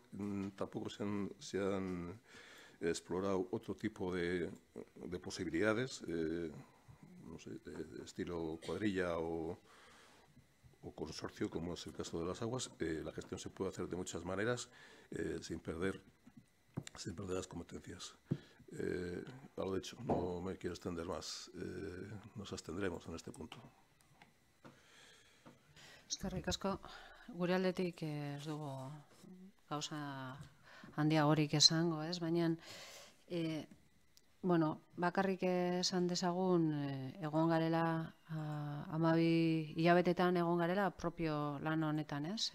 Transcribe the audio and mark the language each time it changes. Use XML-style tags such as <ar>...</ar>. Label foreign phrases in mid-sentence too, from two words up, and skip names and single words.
<es>Tampoco se han explorado otro tipo de posibilidades, no sé, estilo cuadrilla o consorcio, como es el caso de las aguas. La gestión se puede hacer de muchas maneras sin perder las competencias. A lo dicho, no me quiero extender más. Nos abstendremos en este punto.</es> <eu>Eskerrik asko, gure aldetik ez dugu gauza handiagorik esango, ez? Baina, bueno, bakarrik esan dezagun egon garela, 12 hilabetetan egon garela propio lan honetan, ez?</eu>